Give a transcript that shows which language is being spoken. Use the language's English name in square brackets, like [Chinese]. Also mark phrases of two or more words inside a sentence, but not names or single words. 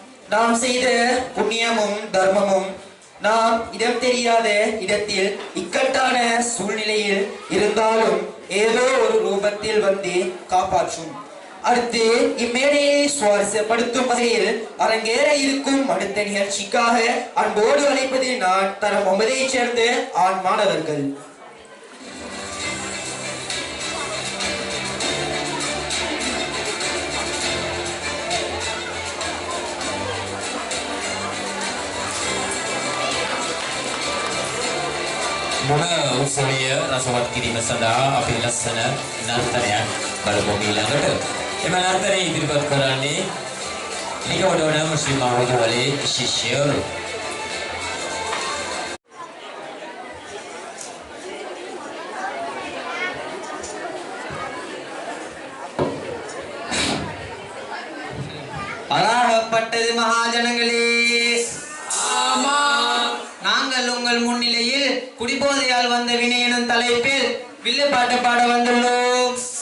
[Tamil] நாம் செய்த புண்ணியமும் தர்மமும் நாம் இடம் தெரியாத இடத்தில் இக்கட்டான சூழ்நிலையில் இருந்தாலும் ஏதோ ஒரு ரூபத்தில் வந்து காப்பாற்றும். அடுத்து இம்மேடையை சுவாரஸ்யப்படுத்தும் வகையில் அரங்கேற இருக்கும் அடுத்த நிகழ்ச்சிக்காக அன்போடு அழைப்பது நான் தரம் 9ஐ சேர்ந்த ஆண் மாணவர்கள். [Sinhala] මොන උත්සවය රසවත් කිරීම සඳහා අපි ලස්සන නර්තනයක් බලමු ඊළඟට. එම නර්තනය ඉදිරිපත් කරන්නේ නිකවඩවන මුස්ලිම් මහවිද්‍යාලයේ ශිෂ්‍යයෝ. [Tamil] அழகப்பட்டது மகாஜனங்களே. ஆமா, நாங்கள் உங்கள் முன்னிலையில் குடிபோதையால் வந்த வினையனும் தலைப்பில் வில்லு பாட்டு பாட வந்துள்ளோம்.